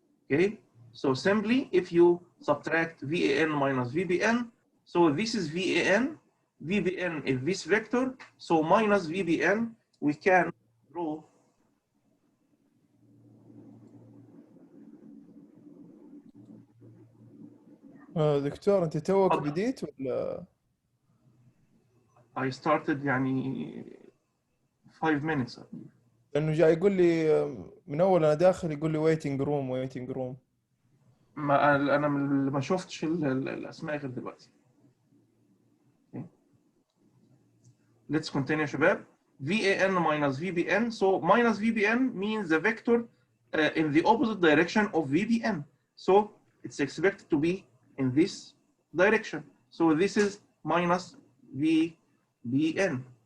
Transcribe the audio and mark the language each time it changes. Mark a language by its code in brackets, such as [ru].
[en] Okay, so simply if you subtract VAN minus VBN, so this is VAN, VBN is this vector, so minus VBN, we can draw [ar] دكتور انت توك بديت ولا؟ [en] I started يعني 5 minutes. [ar] لانه جاي يقول لي من اول انا داخل يقول لي [en] waiting room. [ar] ما انا ما شفتش الاسماء غير دلوقتي. [en] Okay. Let's continue شباب. VAN minus VBN. So minus VBN means the vector in the opposite direction of VBN. So it's expected to be in this direction. So this is minus VBN.